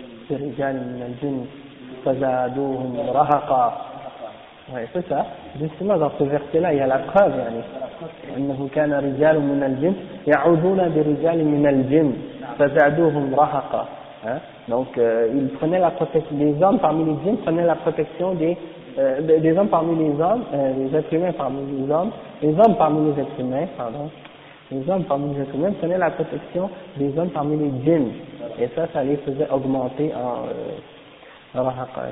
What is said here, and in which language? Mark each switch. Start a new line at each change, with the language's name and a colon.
Arabic: رجال من الجن فزادوهم رهقا.
French: Oui, c'est ça. Justement, dans ce verset-là, il y a la preuve, يعني.
Arabic: أنه كان رجال من الجن يعوذون برجال من الجن فزادوهم رهقا.
French: Donc, ils prenaient la protection, les hommes parmi les djinns prenaient la protection des hommes parmi les hommes, les êtres humains parmi les hommes parmi les êtres humains, pardon. Les hommes parmi les êtres humains prenaient la protection des hommes parmi les djinns. Et ça les faisait augmenter en rahaqa.